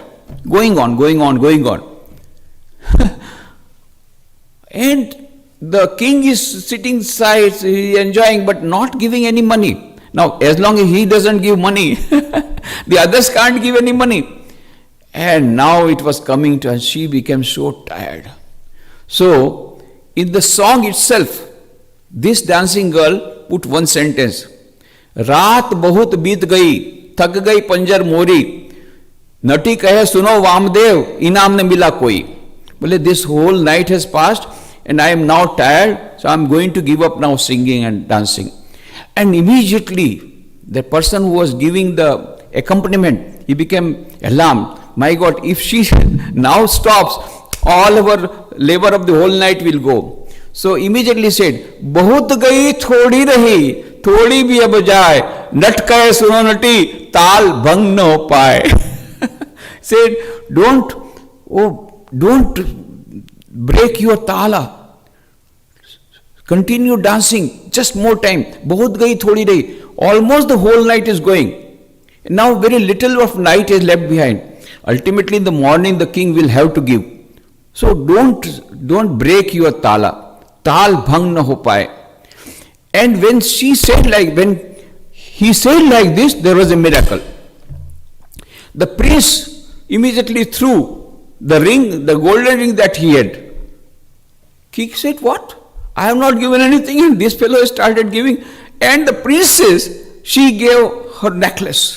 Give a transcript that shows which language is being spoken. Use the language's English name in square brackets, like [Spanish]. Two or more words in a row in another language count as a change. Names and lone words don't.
[English] Going on, going on, going on. And the king is sitting side, he is enjoying but not giving any money. Now, as long as he doesn't give money, the others can't give any money. And now it was coming to her, she became so tired. So, in the song itself, this dancing girl put one sentence. [Hindi] रात बहुत बीत गई, थक गई पंजर मोरी, नटी कहे सुनो Vamdev, इनाम ने मिला कोई. [English] Well, this whole night has passed and I am now tired, so I am going to give up now singing and dancing. And immediately, the person who was giving the accompaniment, he became alarmed. My God, if she now stops, all our labor of the whole night will go. So immediately said, [Hindi] बहुत गई थोड़ी रही, थोड़ी भी अब जाए, नट कहे सुनो नटी, ताल भंग ना हो पाए. [English] Said, don't break your tala. Continue dancing, just more time. [Hindi] बहुत गई थोड़ी रही. [English] Almost the whole night is going. Now very little of night is left behind. Ultimately in the morning the king will have to give. So don't break your tala. [Hindi] ताल भंग ना हो पाए. [English] And when he said like this, there was a miracle. The prince immediately threw the ring, the golden ring that he had. King said, what? I have not given anything, and this fellow started giving. And the princess, she gave her necklace.